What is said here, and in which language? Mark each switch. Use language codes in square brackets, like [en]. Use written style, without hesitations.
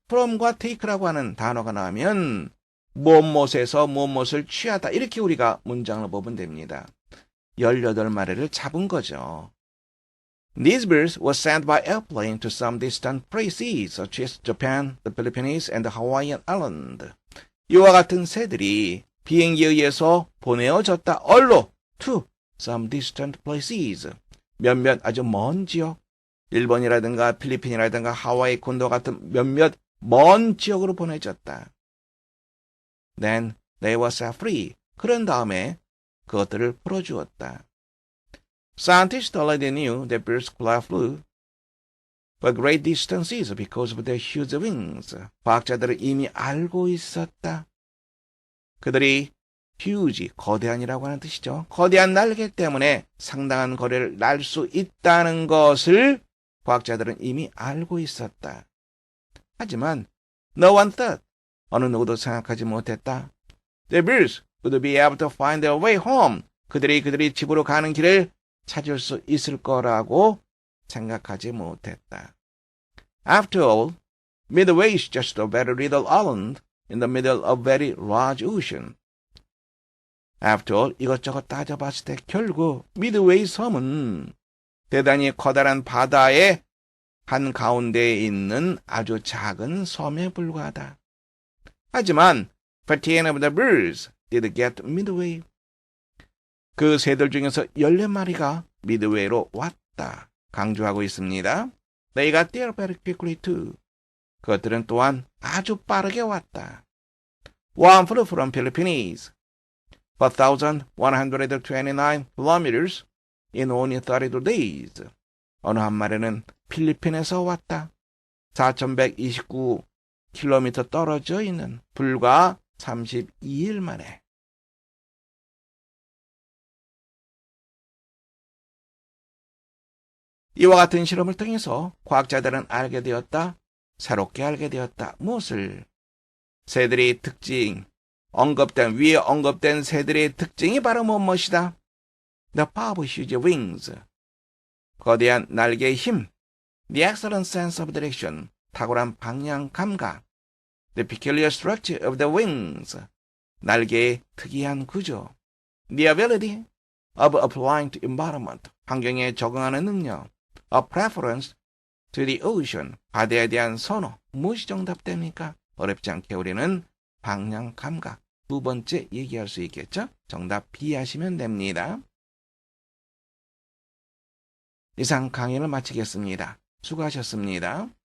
[ko] from과 take라고 하는 단어가 나오면 무엇에서 무엇을 취하다, 이렇게 우리가 문장을 보면 됩니다. 18마리를 잡은 거죠. [en] These birds were sent by airplane to some distant places such as Japan, the Philippines, and the Hawaiian Island. [ko] 이와 같은 새들이 비행기에 의해서 보내어졌다. [en] 얼로? To some distant places. [ko] 몇몇 아주 먼 지역, 일본이라든가 필리핀이라든가 하와이 콘도 같은 몇몇 먼 지역으로 보내졌다. [en] Then they were set free. [ko] 그런 다음에 그것들을 풀어주었다. [en] Scientists already knew that birds flew for great distances because of their huge wings. [ko] 과학자들은 이미 알고 있었다. 그들이 huge, 거대한이라고 하는 뜻이죠. 거대한 날개 때문에 상당한 거리를 날 수 있다는 것을 과학자들은 이미 알고 있었다. 하지만 [en] no one thought, [ko] 어느 누구도 생각하지 못했다. [en] The birds would be able to find their way home. [ko] 그들이 집으로 가는 길을 찾을 수 있을 거라고 생각하지 못했다. [en] After all, Midway is just a very little island in the middle of a very large ocean. After all, [ko] 이것저것 따져봤을 때 결국 미드웨이 섬은 대단히 커다란 바다의 한가운데에 있는 아주 작은 섬에 불과하다. [en] 하지만 15 of the birds did get midway. [ko] 그 새들 중에서 14마리가 미드웨이로 왔다. 강조하고 있습니다. [en] They got there very quickly too. [ko] 그것들은 또한 아주 빠르게 왔다. [en] One flew from Philippines, 4,129 kilometers in only 32 days. [ko] 어느 한 마리는 필리핀에서 왔다. 4,129km 떨어져 있는 불과 32일 만에. 이와 같은 실험을 통해서 과학자들은 알게 되었다. 새롭게 알게 되었다. 무엇을? 새들의 특징, 위에 언급된 새들의 특징이 바로 무엇이다? [en] The power of huge wings. [ko] 거대한 날개의 힘, [en] the excellent sense of direction, [ko] 탁월한 방향 감각, [en] the peculiar structure of the wings, [ko] 날개의 특이한 구조, [en] the ability of applying to environment, [ko] 환경에 적응하는 능력, [en] a preference to the ocean, [ko] 바다에 대한 선호, 무엇이 정답됩니까? 어렵지 않게 우리는 방향 감각, 두 번째 얘기할 수 있겠죠? 정답 B 하시면 됩니다. 이상 강의를 마치겠습니다. 수고하셨습니다.